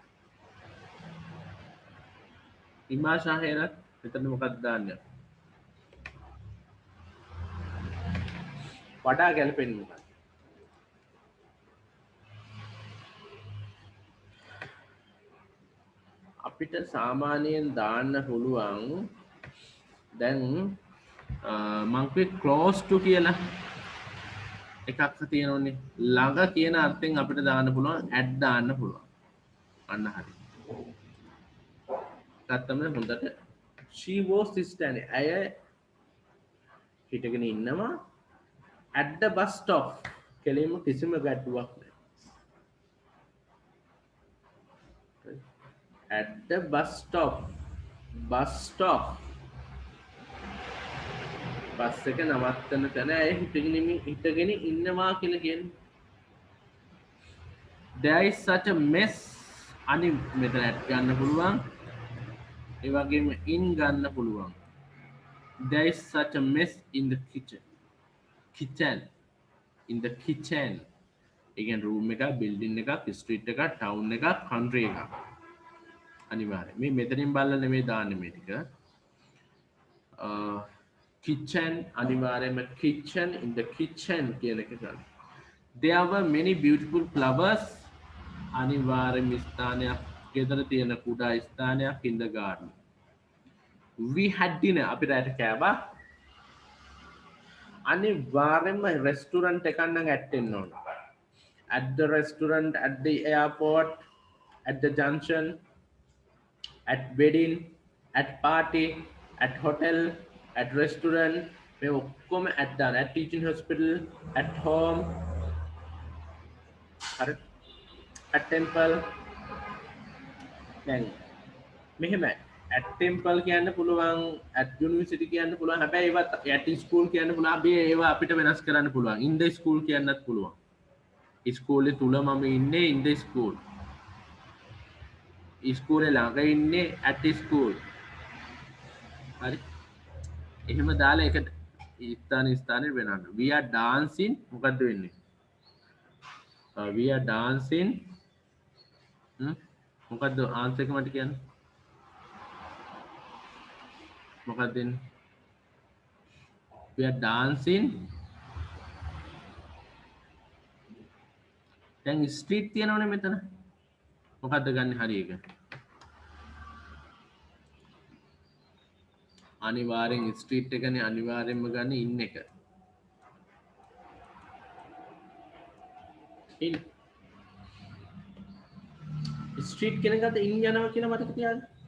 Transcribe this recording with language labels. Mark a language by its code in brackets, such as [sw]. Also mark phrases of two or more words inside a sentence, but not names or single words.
[si] ඉමා ශාහෙරත් මෙතන මොකක්ද දාන්නේ? වඩා ගැලපෙන්නේ මොකක්ද? අපිට සාමාන්‍යයෙන් දාන්න පුළුවන් දැන් මං කිව්වේ [en] close to [si] කියලා එකක් තියෙනවනේ. ළඟ කියන අර්ථයෙන් අපිට දාන්න පුළුවන් at දාන්න පුළුවන්. අන්න හරි. ගත්තම හොඳට [en] she was standing. [si] අය හිටගෙන ඉන්නවා [en] at the bus stop. [si] කෙලින්ම කිසිම ගැටලුවක් නැහැ. [en] At the bus stop. Bus stop. [si] බස් එක නවත්තන තැන ඇය හිටගෙන ඉන්නවා කියලා කියන්නේ. [en] There is such a mess. [si] අනි මෙතන at ගන්න පුළුවන්. ඒ වගේම in ගන්න පුළුවන්. [en] There is such a mess in the kitchen. Kitchen. In the kitchen. [si] ඒ කියන්නේ room එක, building එකක්, street එකක්, town එකක්, country එකක්. අනිවාර්යයෙන් මේ මෙතනින් බලලා නෙමෙයි දාන්නේ මේ ටික. [en] Kitchen අනිවාර්යයෙන්ම kitchen in the kitchen [si] කියන එක ගන්න. [en] There were many beautiful flowers [si] අනිවාර්යයෙන්ම ස්ථානයක් ගෙදර තියෙන කුඩා ස්ථානයක් [en] in the garden. We had dinner [si] අපි රැට කෑවා. අනිවාර්යයෙන්ම restaurant එකක් නම් ඇටෙන්න ඕන. [en] At the restaurant, at the airport, at the junction, at wedding, at party, at hotel, at restaurant, [si] මේ ඔක්කොම at දාන. [en] At teaching hospital, at home, at temple. [si] දැන් මෙහෙම [en] at temple [si] කියන්න පුළුවන්, [en] at university [si] කියන්න පුළුවන්. හැබැයි ඒවත් [en] at school [si] කියන්න පුළුවන්. අපි ඒවා අපිට වෙනස් කරන්න පුළුවන්. [en] In the school [si] කියන්නත් පුළුවන්. ඉස්කෝලේ තුල මම ඉන්නේ [en] in the school. [si] ඉස්කෝලේ ළඟ ඉන්නේ [en] at the school. [si] හරි. එහෙම දාලා එකට ස්ථානෙ වෙනන්න. [en] We are dancing [si] මොකද්ද වෙන්නේ? [en] We are dancing [si] මොකද්ද ආන්සර් එක මට කියන්න. මොකක්ද දෙන්නේ? [en] We are dancing. [si] දැන් ස්ට්‍රීට් තියෙනවනේ මෙතන. මොකද්ද ගන්න හරි එක? අනිවාර්යෙන් ස්ට්‍රීට් එකනේ අනිවාර්යෙන්ම ගන්න ඉන්න එක. [en] in street [si] කියන එකට ඉන් යනවා කියලා මතක තියාගන්න.